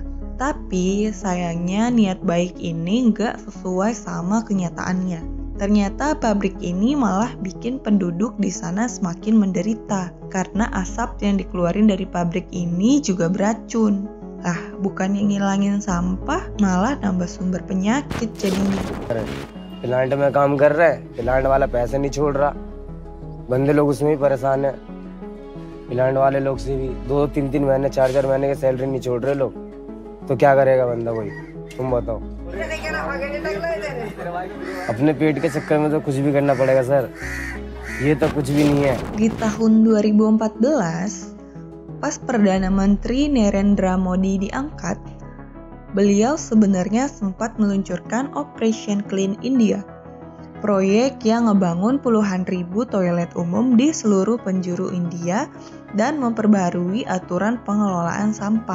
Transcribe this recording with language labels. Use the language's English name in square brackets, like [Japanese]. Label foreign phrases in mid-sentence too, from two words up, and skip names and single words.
[Indonesian] Tapi sayangnya niat baik ini nggak sesuai sama kenyataannya. Ternyata pabrik ini malah bikin penduduk di sana semakin menderita karena asap yang dikeluarin dari pabrik ini juga beracun. Lah, bukannya ngilangin sampah, malah nambah sumber penyakit jadinya. [Hindi] प्लांट में काम कर रहे हैं, प्लांट वाला पैसे नहीं छोड़ रहा, बंदे लोग उसमें भी परेशान है। प्लांट वाले लोग से भी 2-3 महीने 4 महीने की सैलरी नहीं छोड़ रहे लोग, तो क्या करेगा बंदा कोई, तुम बताओ। अपने पेट के चक्कर में तो कुछ भी करना पड़ेगा सर, ये तो कुछ भी नहीं है। [Indonesian] Di tahun 2014, pas Perdana Menteri Narendra Modi diangkat, beliau sebenarnya sempat meluncurkan Operation Clean India, proyek yang ngebangun puluhan ribu toilet umum di seluruh penjuru India dan memperbarui aturan pengelolaan sampah.